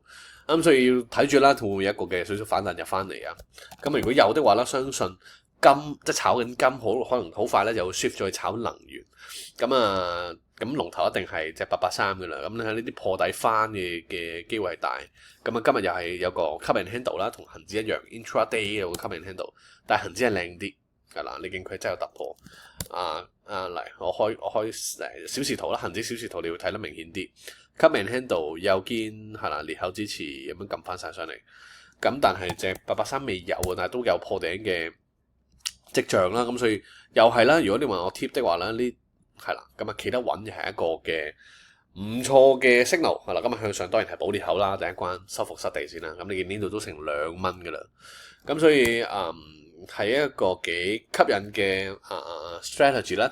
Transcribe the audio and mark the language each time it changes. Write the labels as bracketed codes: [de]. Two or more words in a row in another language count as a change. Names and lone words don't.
[yue] 所以要睇住啦，會唔會有一個嘅少少反彈入翻嚟啊？如果有的話咧，相信金即係炒緊金，可能好快咧就會 shift 咗去炒能源。咁龍頭一定係隻883嘅啦。咁你睇呢啲破底翻嘅機會係大。今日又係有個 [en] cup and handle [yue] 啦，同恒指一樣 intraday 有個 [en] cup and handle， [yue] 但係恒指係靚啲係啦。你見佢真係有突破。嚟我開小時圖啦，恒指小時圖你會睇得明顯啲。 [en] cup and handle [yue] 右肩係啦，裂口支持咁樣撳翻晒上嚟。咁但係隻883未有啊，但係都有破頂嘅跡象啦。咁所以又係啦，如果你問我 tip 的話咧，呢係啦，咁啊企得穩就係一個嘅唔錯嘅 signal 係啦。咁啊向上當然係補裂口啦，第一關收復失地先啦。咁你見呢度都成2蚊噶啦，咁所以係一個幾吸引嘅strategy 啦。